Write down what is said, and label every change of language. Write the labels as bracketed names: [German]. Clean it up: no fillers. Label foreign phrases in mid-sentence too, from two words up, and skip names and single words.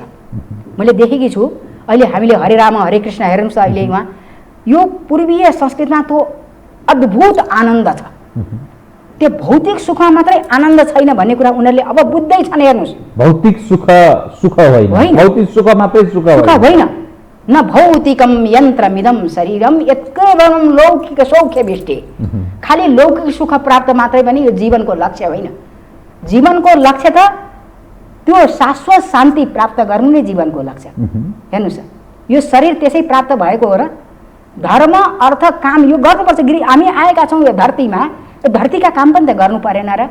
[Nepali] मैले देखेकी छु अहिले हामीले हरे राम हरे कृष्ण हेर्नुहोस् त, अहिले उहाँ यो पूर्वीय संस्कृतिमा त्यो अद्भुत आनन्द छ। त्यो भौतिक सुखमा मात्रै आनन्द छैन भन्ने कुरा उनीहरूले अब बुझ्दै छन्। हेर्नुहोस्, भौतिक सुख होइन, भौतिक सुख मात्रै सुख होइन, [Sanskrit] न भौतिकम यन्त्रमिदम शरीरम यत्केवलम लौकिक सौख्य विष्टे। [Nepali] खालि लौकिक सुख प्राप्त मात्रै पनि यो जीवनको लक्ष्य होइन। जीवनको लक्ष्य त त्यो शाश्वत शान्ति प्राप्त गर्नु नै जीवनको लक्ष्य। हेर्नुहोस्, यो शरीर त्यसै प्राप्त भएको हो र? धर्म अर्थ काम यो गर्नुपर्छ। हामी आएका छौँ यो धरतीमा, यो धरतीका काम पनि त गर्नु परेन र?